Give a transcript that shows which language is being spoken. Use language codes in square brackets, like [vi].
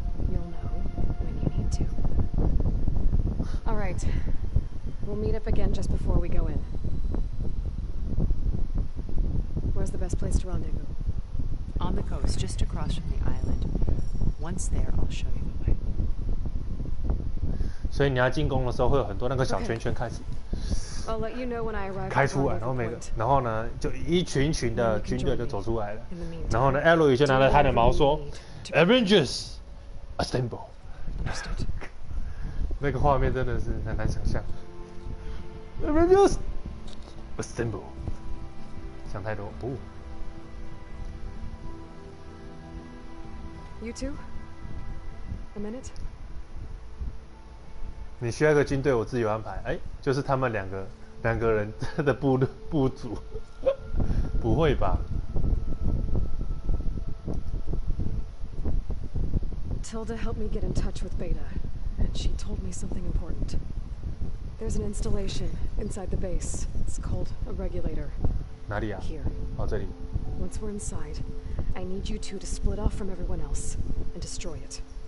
[en] You'll know when you need to. All right. We'll meet up again just before we go in. Where's the best place to rendezvous? On the coast, just across from the island. Once there, I'll show you the way. [zh] 所以你要进攻的时候，会有很多那个小圈圈开始 [en] I'll let you know when I arrive. [zh] 开出来，然后呢，就一群群的军队就走出来了。然后呢，艾罗伊就拿着他的矛说 ： [en] “Avengers, assemble！” [zh] 那个画面真的是很难想象。 [en] Avengers, assemble！ [zh] 想太多哦。 [en] You two? A minute? [zh] 你需要一个军队，我自由安排。哎，就是他们两个人的部族，不会吧 [en] Tilda helped me get in touch with Beta, and she told me something important. There's an installation inside the base. It's called a regulator. [zh] 哪里啊？ [en] Here. [zh] 哦，这里。 [en] Once we're inside, I need you two to split off from everyone else and destroy it.